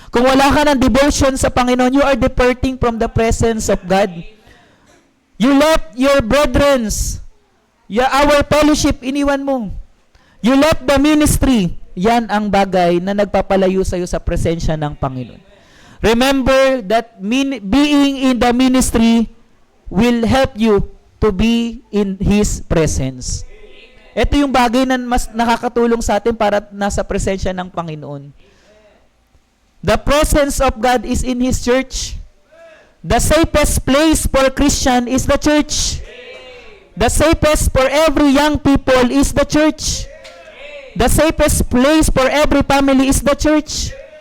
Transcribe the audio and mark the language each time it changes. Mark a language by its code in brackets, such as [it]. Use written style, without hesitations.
[tl] Kung wala ka ng devotion sa Panginoon, [en] you are departing from the presence of God. You left your brethrens, our fellowship, [tl] iniwan mo. [en] You left the ministry. [tl] Yan ang bagay na nagpapalayo sa iyo sa presensya ng Panginoon. [en] Remember that being in the ministry will help you to be in His presence. [tl] Ito yung bagay na mas nakakatulong sa atin para nasa presensya ng Panginoon. [en] The presence of God is in His church. The safest place for Christian is the church. The safest for every young people is the church. The safest place for every family is the church.